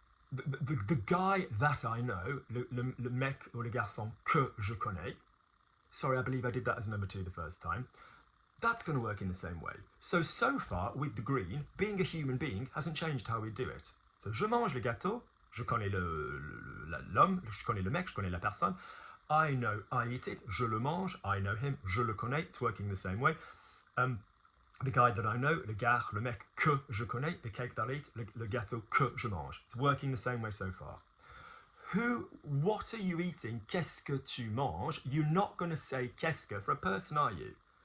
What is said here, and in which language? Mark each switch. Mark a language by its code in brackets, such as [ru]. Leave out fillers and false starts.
[en] The guy that I know, [fr] le mec ou le garçon que je connais. [en] Sorry, I believe I did that as number 2 the first time. That's going to work in the same way. So far, with the green, being a human being hasn't changed how we do it. [fr] So, je mange le gâteau, je connais l'homme, je connais le mec, je connais la personne. [en] I know, I eat it, [fr] je le mange, [en] I know him, [fr] je le connais. [en] It's working the same way. The guy that I know, [fr] le gars, le mec que je connais, [en] the cake that I eat, [fr] le gâteau que je mange. [en] It's working the same way so far. What are you eating? [fr] Qu'est-ce que tu manges? [en] You're not going to say qu'est-ce que for a person, are you?